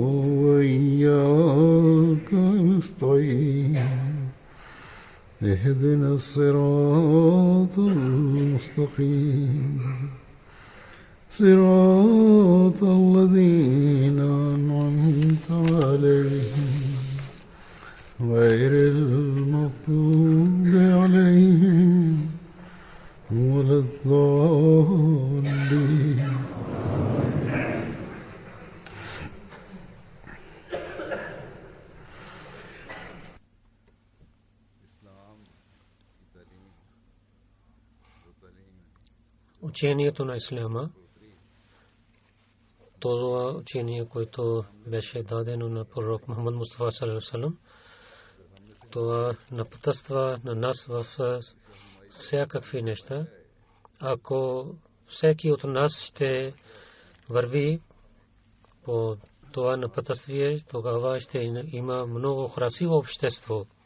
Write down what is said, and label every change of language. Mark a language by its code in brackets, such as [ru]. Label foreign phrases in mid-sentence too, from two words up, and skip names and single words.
[ar] وإياك نستعين اهدنا الصراط المستقيم صراط الذين أنعمت عليهم غير المغضوب عليهم ولا الضالين. [bg] Учението на Исляма, това учение, което беше дадено на пророк Мухаммад Мустафа [ar] صلى الله عليه وسلم, [bg] това напътства на нас в всякакви неща. Ако всеки от нас ще върви по това напътствие, тогава ще има много красиво общество.